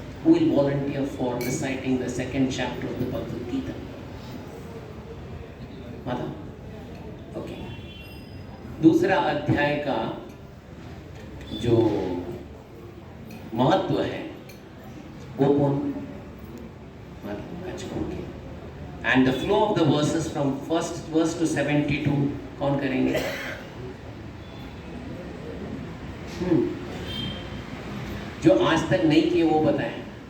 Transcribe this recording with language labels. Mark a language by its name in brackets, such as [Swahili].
[English] Who will volunteer for reciting the second chapter of the Bhagavad Gita? [Hindi] माता? Okay. दूसरा अध्याय का जो महत्व है वो कौन? अच्छा, okay. [English] And the flow of the verses from first verse to 72 [Hindi] कौन करेंगे? जो आज तक नहीं किए वो बताएं।